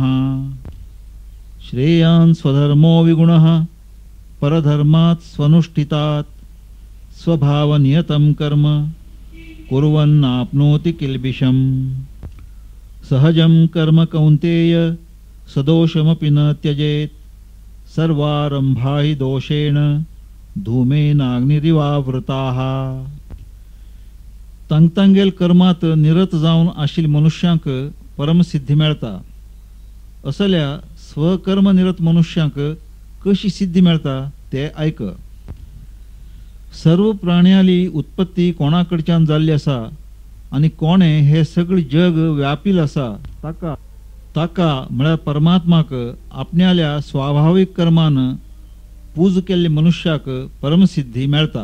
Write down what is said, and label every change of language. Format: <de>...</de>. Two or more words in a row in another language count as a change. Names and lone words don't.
<sa>श्रेयान् स्वधर्मो विगुणः परधर्मात् स्वनुष्ठितात् स्वभावनियतं कर्म कुर्वन्नाप्नोति किल्बिषम्. सहजं कर्म कौन्तेय सदोषमपि न त्यजेत् सर्वारंभा हि दोषेण धूमेनाग्निरिवावृताः.</sa> <kok>तंगतंगेल कर्मात निरत जावन आशिल मनुष्यांक परमसिद्धी मेळता. असल्या स्वकर्म निरत मनुष्यांक कशी सिद्धी मेळता ते ऐक. सर्व प्राण्याली उत्पत्ती कोणाकडच्यान जाल्ली आसा आणि कोणे हे सगळे जग व्यापील आसा ताका म्हळ्यार परमात्माक आपण्याल्या स्वाभाविक कर्मान पूज केल्ले मनुष्याक परमसिद्धी मेळता.</kok>